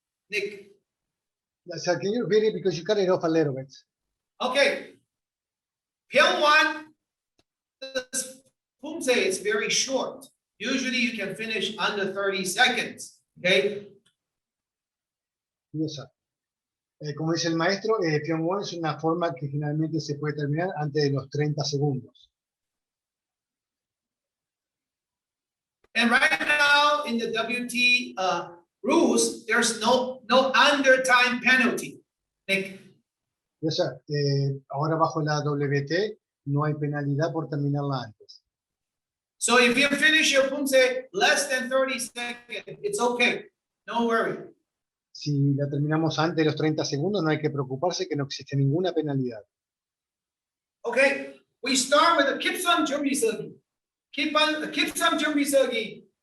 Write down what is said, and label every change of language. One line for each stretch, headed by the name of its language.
English: Nick, Sir, can you repeat it because you cut it off a little bit? okay. Pyong 1, this Poomsae is very short. Usually you can finish under 30 seconds, okay? Yes, sir.
Spanish: Como dice el maestro, Pyong 1 es una forma que generalmente se puede terminar antes de los 30 segundos.
English: And right now in the WT rules, there's no under time penalty. Nick, Yes, sir.
Spanish: Ahora bajo la WT no hay penalidad por terminarla antes.
English: so if you finish your Poomsae less than 30 seconds, it's okay. No worry.
Spanish: Si la terminamos antes de los 30 segundos, no hay que preocuparse que no existe ninguna penalidad.
English: Okay, we start with the kipsum
Korean: 준비 서기.
English: Kipsum 준비 서기.